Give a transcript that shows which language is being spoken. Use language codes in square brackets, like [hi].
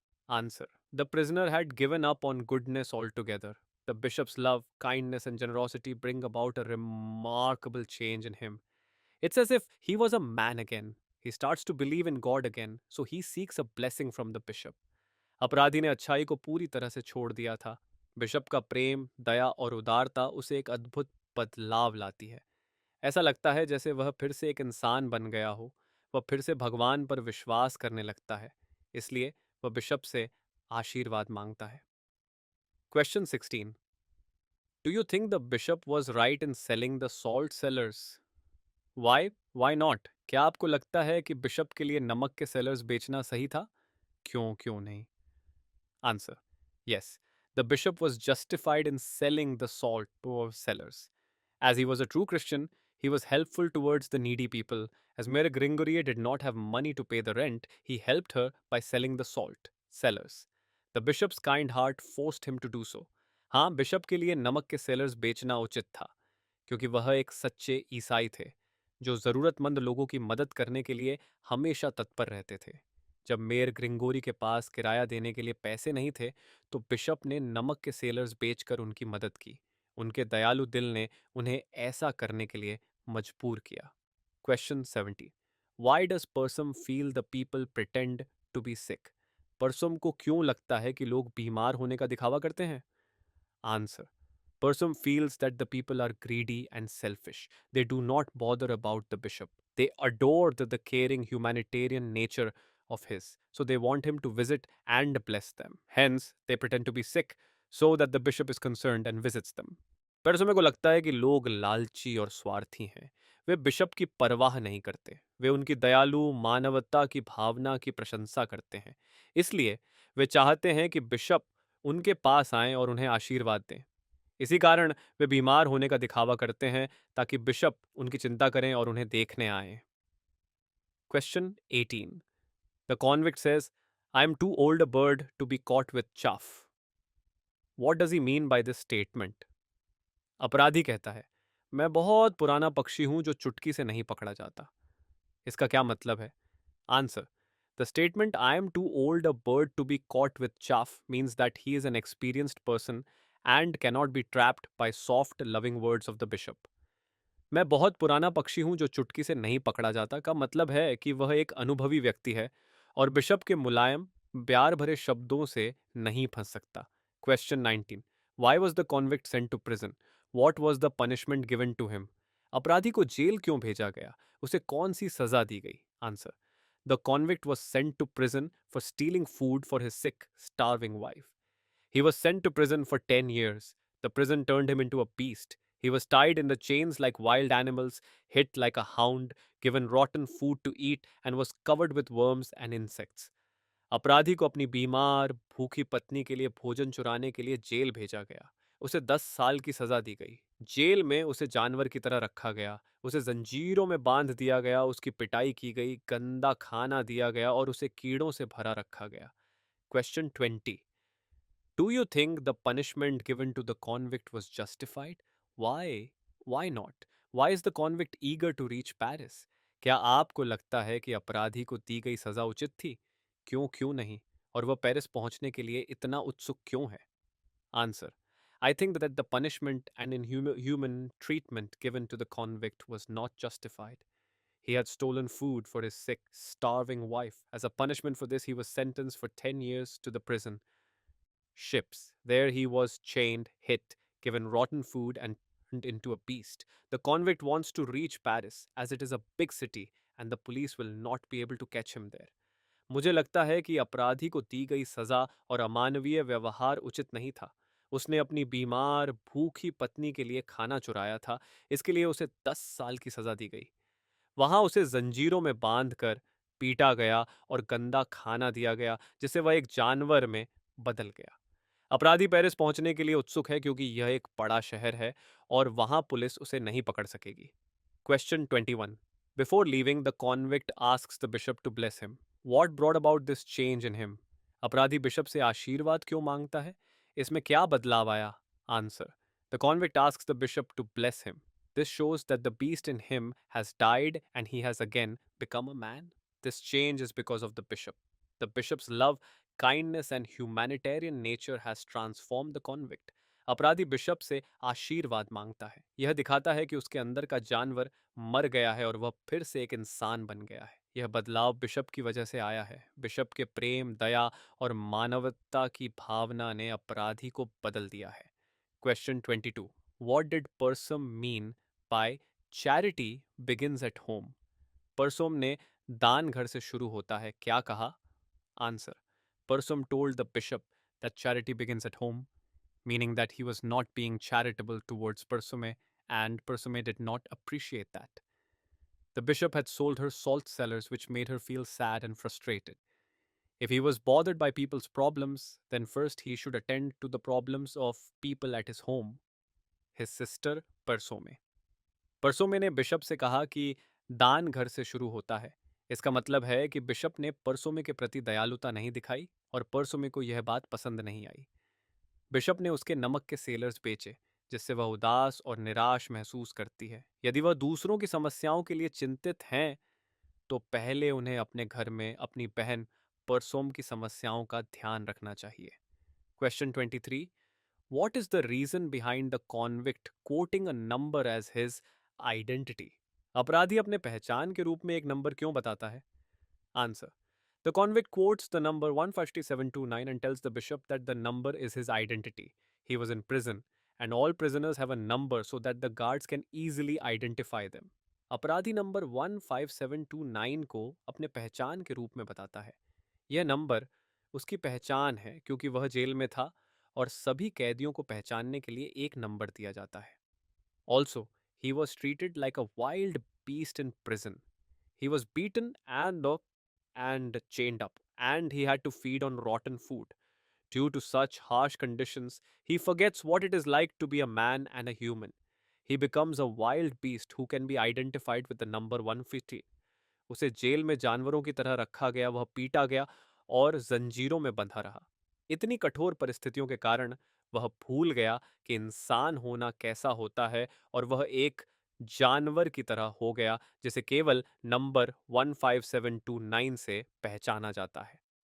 [en] Answer. The prisoner had given up on goodness altogether. The bishop's love, kindness, and generosity bring about a remarkable change in him. It's as if he was a man again. He starts to believe in God again, so he seeks a blessing from the bishop. [hi] अपराधी ने अच्छाई को पूरी तरह से छोड़ दिया था। बिशप का प्रेम, दया और उदारता उसे एक अद्भुत बदलाव लाती है। ऐसा लगता है जैसे वह फिर से एक इंसान बन गया हो। वह फिर से भगवान पर विश्वास करने लगता है। इसलिए वह बिशप से आशीर्वाद मांगता है। Question 16. [en] Do you think the bishop was right in selling the salt cellars? Why? Why not? [hi] क्या आपको लगता है कि बिशप के लिए नमक के सेलर्स बेचना सही था? क्यों नहीं? [en] Answer: Yes, the bishop was justified in selling the salt to our sellers. As he was a true Christian, he was helpful towards the needy people. As Mary Gringory did not have money to pay the rent, he helped her by selling the salt. Sellers. The bishop's kind heart forced him to do so. [hi] हाँ, bishop के लिए नमक के sellers बेचना उचित था, क्योंकि वह एक सच्चे ईसाई थे, जो ज़रूरतमंद लोगों की मदद करने के लिए हमेशा तत्पर रहते थे। जब मेयर ग्रिंगोरी के पास किराया देने के लिए पैसे नहीं थे, तो बिशप ने नमक के सेलर्स बेचकर उनकी मदद की। उनके दयालु दिल ने उन्हें ऐसा करने के लिए मजबूर किया। [en] Question 70: why does Persome feel the people pretend to be sick? [hi] पर्सम को क्यों लगता है कि लोग बीमार होने का दिखावा करते हैं? [en] Answer: Person feels that the people are greedy and selfish. They do not bother about the bishop. They adore the caring humanitarian nature of his. So they want him to visit and bless them. Hence, they pretend to be sick so that the bishop is concerned and visits them. [hi] पर समय को लगता है कि लोग लालची और स्वार्थी हैं। वे बिशप की परवाह नहीं करते। वे उनकी दयालु मानवता की भावना की प्रशंसा करते हैं। इसलिए वे चाहते हैं कि बिशप उनके पास आएं और उन्हें आशीर्वाद दें। इसी कारण वे बीमार होने का दिखावा करते हैं, ताकि बिशप उनकी चिंता करें और उन्हें देखने आए। [en] Question 18: the convict says, I am too old a bird to be caught with chaff. What does he mean by this statement? [hi] अपराधी कहता है, मैं बहुत पुराना पक्षी हूं जो चुटकी से नहीं पकड़ा जाता। इसका क्या मतलब है? [en] Answer: the statement I am too old a bird to be caught with chaff means that he is an experienced person and cannot be trapped by soft loving words of the bishop. [hi] मैं बहुत पुराना पक्षी हूं जो चुटकी से नहीं पकड़ा जाता का मतलब है कि वह एक अनुभवी व्यक्ति है और बिशप के मुलायम प्यार भरे शब्दों से नहीं फंस सकता। [en] Question 19: why was the convict sent to prison? What was the punishment given to him? [hi] अपराधी को जेल क्यों भेजा गया? उसे कौन सी सजा दी गई? [en] Answer: the convict was sent to prison for stealing food for his sick starving wife. He was sent to prison for 10 years. The prison turned him into a beast. He was tied in the chains like wild animals, hit like a hound, given rotten food to eat, and was covered with worms and insects. [hi] अपराधी को अपनी बीमार भूखी पत्नी के लिए भोजन चुराने के लिए जेल भेजा गया। उसे 10 साल की सजा दी गई। जेल में उसे जानवर की तरह रखा गया। उसे जंजीरों में बांध दिया गया, उसकी पिटाई की गई, गंदा खाना दिया गया और उसे कीड़ों से भरा रखा गया। [en] Question 20: Do you think the punishment given to the convict was justified? Why? Why not? Why is the convict eager to reach Paris? [hi] क्या आपको लगता है कि अपराधी को दी गई सजा उचित थी? क्यों नहीं? और वह पेरिस पहुंचने के लिए इतना उत्सुक क्यों है? [en] Answer: I think that the punishment and inhuman treatment given to the convict was not justified. He had stolen food for his sick, starving wife. As a punishment for this, he was sentenced for 10 years to the prison ships. There he was chained, hit, given rotten food, and turned into a beast. The convict wants to reach Paris, as it is a big city, and the police will not be able to catch him there. [hi] मुझे लगता है कि अपराधी को दी गई सजा और अमानवीय व्यवहार उचित नहीं था। उसने अपनी बीमार, भूखी पत्नी के लिए खाना चुराया था, इसके लिए उसे 10 साल की सजा दी गई। वहां उसे जंजीरों में बांधकर पीटा गया और गंदा खाना दिया गया, जिससे वह एक जानवर में बदल गया। अपराधी पेरिस पहुंचने के लिए उत्सुक है क्योंकि यह एक बड़ा शहर है और वहां पुलिस उसे नहीं पकड़ सकेगी। [en] Question 21: before leaving the convict asks the bishop to bless him. What brought about this change in him? [hi] अपराधी बिशप से आशीर्वाद क्यों मांगता है? इसमें क्या बदलाव आया? [en] Answer: the convict asks the bishop to bless him. This shows that the beast in him has died and he has again become a man. This change is because of the bishop. The bishop's love, kindness and humanitarian nature has transformed the convict. [hi] अपराधी bishop से आशीर्वाद मांगता है। यह दिखाता है कि उसके अंदर का जानवर मर गया है और वह फिर से एक इंसान बन गया है। यह बदलाव बिशप की वजह से आया है। बिशप के प्रेम, दया और मानवता की भावना ने अपराधी को बदल दिया है। [en] Question 22: What did Persum mean by charity begins at home? [hi] परसोम ने दान घर से शुरू होता है क्या कहा? [en] Answer: Persum told the bishop that charity begins at home. meaning that he was not being charitable towards Persume, and Persume did not appreciate that. The bishop had sold her salt cellars, which made her feel sad and frustrated. If he was bothered by people's problems, then first he should attend to the problems of people at his home, his sister Persome. [hi] परसोमे ने bishop से कहा कि दान घर से शुरू होता है। इसका मतलब है कि बिशप ने परसोमे के प्रति दयालुता नहीं दिखाई और परसोमे को यह बात पसंद नहीं आई। बिशप ने उसके नमक के सेलर्स बेचे, जिससे वह उदास और निराश महसूस करती है। यदि वह दूसरों की समस्याओं के लिए चिंतित हैं, तो पहले उन्हें अपने घर में अपनी बहन परसोम की समस्याओं का ध्यान रखना चाहिए। [en] Question 23, What is the reason behind the convict quoting a number as his identity? [hi] अपराधी अपने पहचान के रूप में एक नंबर क्यों बताता है? [en] Answer. The convict quotes the number 15729 and tells the bishop that the number is his identity. He was in prison, and all prisoners have a number so that the guards can easily identify them. [hi] अपराधी number 15729 को अपने पहचान के रूप में बताता है। यह नंबर उसकी पहचान है क्योंकि वह जेल में था और सभी कैदियों को पहचानने के लिए एक नंबर दिया जाता है। [en] Also, he was treated like a wild beast in prison. He was beaten and chained up, and he had to feed on rotten food. Due to such harsh conditions, he forgets what it is like to be a man and a human. He becomes a wild beast who can be identified with the number 150. [hi] उसे jail में जानवरों की तरह रखा गया, वह पीटा गया और जंजीरों में बंधा रहा। इतनी कठोर परिस्थितियों के कारण वह भूल गया कि इंसान होना कैसा होता है और वह एक जानवर की तरह हो गया जिसे केवल नंबर 15729 से पहचाना जाता है।